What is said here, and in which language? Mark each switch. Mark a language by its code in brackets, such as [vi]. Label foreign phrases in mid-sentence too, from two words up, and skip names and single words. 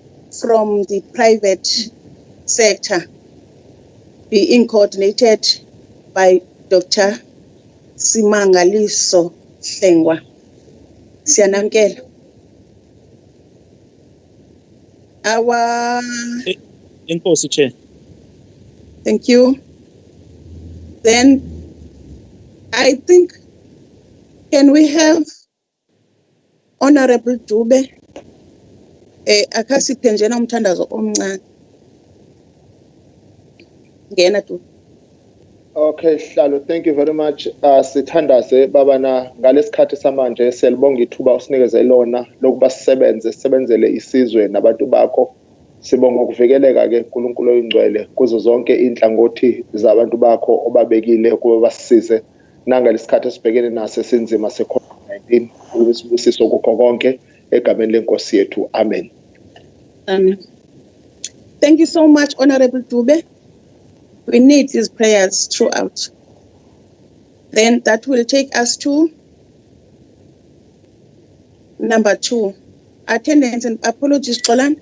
[en] from the private sector being coordinated by Dr. Simangaliso Hlengwa. [zu] Siyanamkela. [en] Our Inkosi Chair. Thank you. Then I think, can we have Honorable Dube [zu] akasiphe njena umthandazo omncane. Ngena Dube. [en] Okay, Hlalo, thank you very much. [zu] Sithandaze babana ngalesikhathi samanje siyalibonga ithuba usinikeze lona lokuba sisebenzele isizwe nabantu bakho. Sibonga ukuvikeleka ke uNkulunkulu oyingcwele kuzo zonke inhlangothi zabantu bakho obabekile ukuba basisize nangalesikhathi esibhekene naso esinzima se-COVID-19. Ukusibusiso kukho konke egameni lenkosi yethu. Amen. Amen. [en] Thank you so much, Honorable Dube. We need these prayers throughout. Then that will take us to number 2. Attendance and apologies, Xolan.